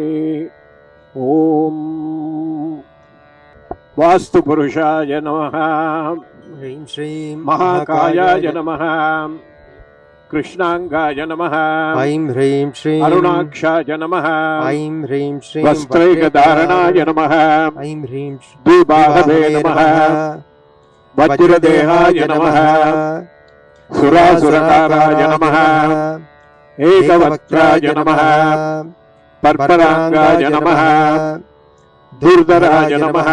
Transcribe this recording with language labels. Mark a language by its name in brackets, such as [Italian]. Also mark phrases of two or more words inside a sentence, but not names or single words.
[Sanskrit] ओं वास्तु पुरुषाय नमः. ह्रीं श्रीं महाकायाय नमः। कृष्णाङ्गाय नमः. ऐं ह्रीं श्रीं अरुणाक्षाय नमः. ऐं ह्रीं श्रीं वस्त्रैकधारणाय नमः. ऐं ह्रीं द्विबाहवे नमः. वज्रदेहाय नमः. सुरासुरकाराय नमः. एकवक्त्राय नमः. पर्पराङ्गाय नमः. दुर्धराय नमः.